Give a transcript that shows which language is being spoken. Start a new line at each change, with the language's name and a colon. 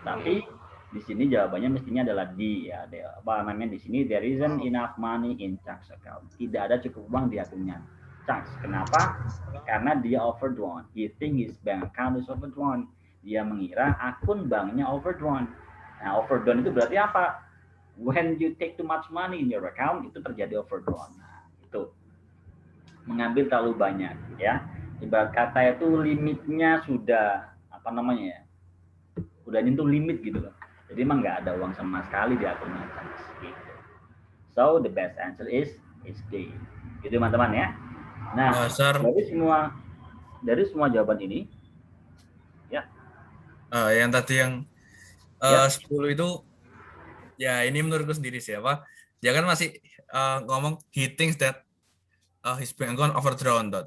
Indonesian: Tapi di sini jawabannya mestinya adalah D ya. Apa namanya di sini
English: there isn't enough money in Chuck's account.
Indonesian: Tidak ada cukup uang di akunnya Chuck. Kenapa? Karena dia overdrawn.
English: He think his bank account is overdrawn.
Indonesian: Dia mengira akun banknya overdrawn. Nah, overdrawn itu berarti apa?
English: When you take too much money in your account,
Indonesian: itu terjadi
English: overdrawn.
Indonesian: Nah, itu mengambil terlalu banyak ya. Ibarat kata itu limitnya sudah apa namanya ya? Udah nyentuh limit gitu loh. Jadi emang nggak ada uang sama sekali di akunnya. Gitu.
English: So the best answer is D.
Indonesian: Gitu teman-teman ya. Nah, dari semua jawaban ini ya. Yang tadi yang 10 itu ya ini menurutku sendiri siapa? Dia kan masih ngomong
English: he thinks that his bank account overdrawn toh.